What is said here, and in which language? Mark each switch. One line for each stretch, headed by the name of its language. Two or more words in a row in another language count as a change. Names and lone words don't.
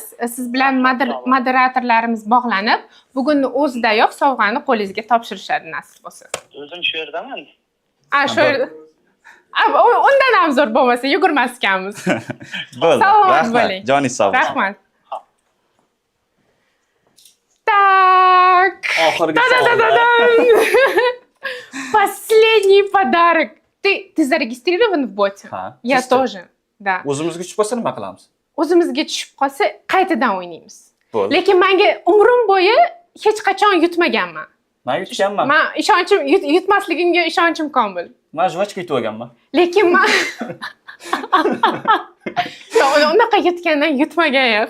Uzbek: Siz bilan moderatorlarimiz bog'lanib, bugunni o'zidayoq sovg'ani qo'lingizga topshirishadi nasib bo'lsa. O'zim shu yerdaman. Shu undan ham zo'r bo'lmasa yugurmas ekanmiz. Bo'ldi. Salomat Rahmat. bo'ling. Joningiz sog' bo'lsin. Rahmat. Так. Oxirgi
Russian: Та-да-да-да-да. Последний подарок. Ты зарегистрирован в боте?
Uzbek: Ha.
Russian: Я
Uzbek: Siz-chi?
Russian: тоже. Да.
Uzbek: O'zimizga tushib qolsa nima qilamiz? O'zimizga tushib qolsa qaytadan o'ynaymiz. Bo'ldi. Lekin menga umrim bo'yi hech qachon yutmaganman. Men yutganman. Men ishonchim yutmasligimga ishonchim komil. Men jvachka yutib olganman. Lekin men unaqa yutgandan yutmagan yaxshi.